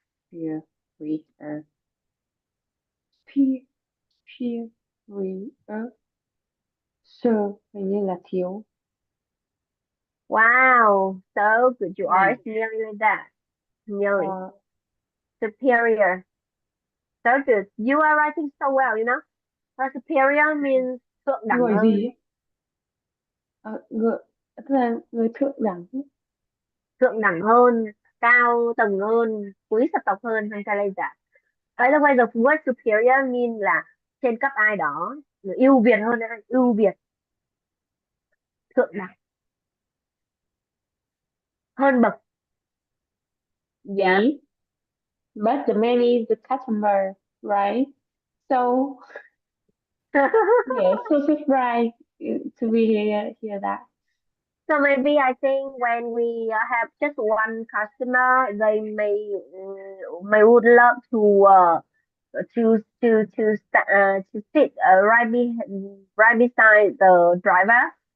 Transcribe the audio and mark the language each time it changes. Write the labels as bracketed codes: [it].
[en] Here we are. P here we are. [vi] Sir, hình như là thiếu. [en] Wow. So good you are. It's nearly like that. Nearly. uh, Superior. So good. You are writing so well, you know? Superior means [vi] thượng đẳng người hơn. gì ấy? Người, tức là người thượng đẳng. Thượng đẳng hơn, cao tầng hơn, quý sắc tộc hơn, hay sao [en] like that. By the way, the word superior mean [vi] là trên cấp ai đó, ưu việt hơn, ưu việt, thượng đẳng, hơn bậc. [en] Yeah. See? But the man is the customer, right? So, yeah, so surprised to be hear that. So maybe I think when we have just one customer, they may would love to sit right beside the driver.